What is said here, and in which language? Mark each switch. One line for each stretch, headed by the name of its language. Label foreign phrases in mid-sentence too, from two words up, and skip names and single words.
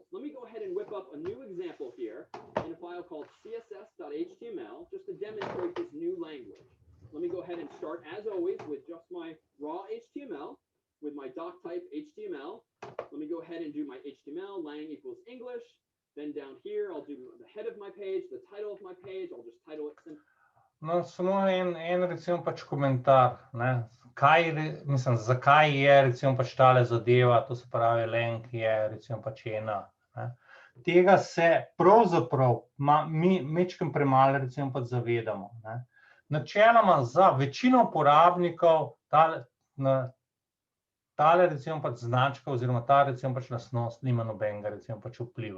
English: Let me go ahead and whip up a new example here in a file called css.html just to demonstrate this new language. Let me go ahead and start, as always, with just my raw HTML, with my doc type HTML. Let me go ahead and do my HTML, lang equals English. Then down here, I'll do the head of my page, the title of my page. I'll just title it simply.
Slovenian: No, samo en recimo pač komentar, zakaj je recimo pač tale zadeva, to se pravi lang je recimo pač ena. Tega se pravzaprav mi majčkeno premalo recimo pač zavedamo. Načeloma za večino uporabnikov tale recimo pač značka oziroma ta recimo pač lastnost nima nobenega recimo pač vpliva.